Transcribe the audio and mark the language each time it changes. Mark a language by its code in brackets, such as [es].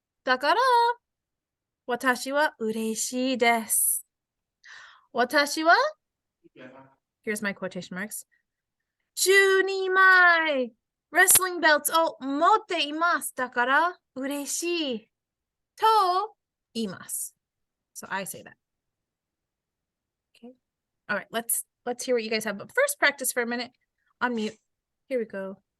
[ja] だから私は嬉しいです。私は [en] here's my quotation marks [ja] 12枚 wrestling belts を持っています。だから嬉しいと言います。 [en] So I say that. Okay. All right, let's hear what you guys have. But first practice for a minute. On mute. Here we go.